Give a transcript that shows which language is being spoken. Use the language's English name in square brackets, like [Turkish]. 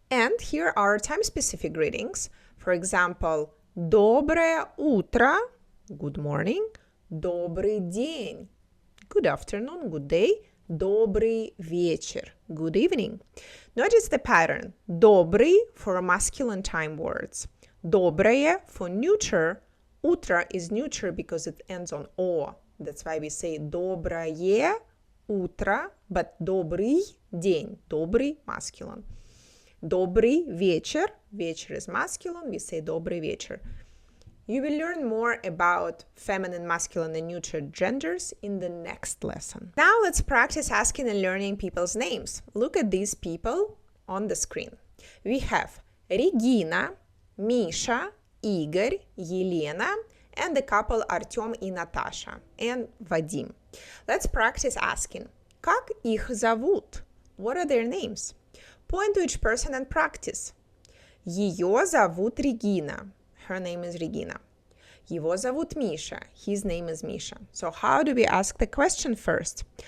[English] And here are time-specific greetings. For example, [Russian] доброе утро, [English] good morning, [Russian] добрый день, [English] good afternoon, good day, [Russian] добрый вечер, [English] good evening. Notice the pattern. Добрый for masculine time words. Доброе for neuter. Утро is neuter because it ends on o. That's why we say [Russian] доброе утро, [English] but [Russian] добрый день, [English] добрый masculine. [Russian] Добрый вечер, вечер [English] is masculine, we say [Russian] добрый вечер. [English] You will learn more about feminine, masculine, and neutral genders in the next lesson. Now let's practice asking and learning people's names. Look at these people on the screen. We have Regina, Misha, Igor, Елена, and the couple Artyom и Natasha, and Vadim. Let's practice asking, [Russian] как их зовут? [English] What are their names? Point to each person and practice. [Russian] Ее зовут Regina. [English] Her name is Regina. [Russian] Его зовут Миша. [English] His name is Misha. So how do we ask the question first?